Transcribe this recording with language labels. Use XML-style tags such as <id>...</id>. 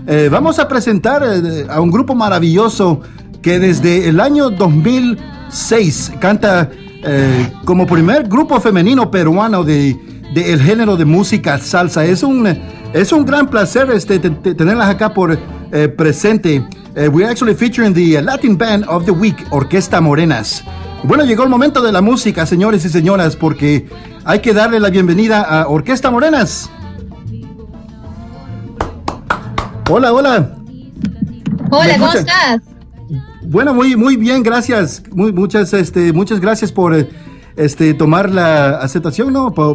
<es>Vamos a presentar a un grupo maravilloso que desde el año 2006 canta como primer grupo femenino peruano de el género de música salsa. Es un gran placer tenerlas acá por presente.</es> <en>We're actually featuring the Latin Band of the Week, Orquesta Morenas.</en> <es>Bueno, llegó el momento de la música, señores y señoras, porque hay que darle la bienvenida a Orquesta Morenas. Hola, hola. Hola, ¿cómo estás? Bueno, muy, muy bien, gracias. Muchas gracias por tomar la aceptación, ¿no?</es>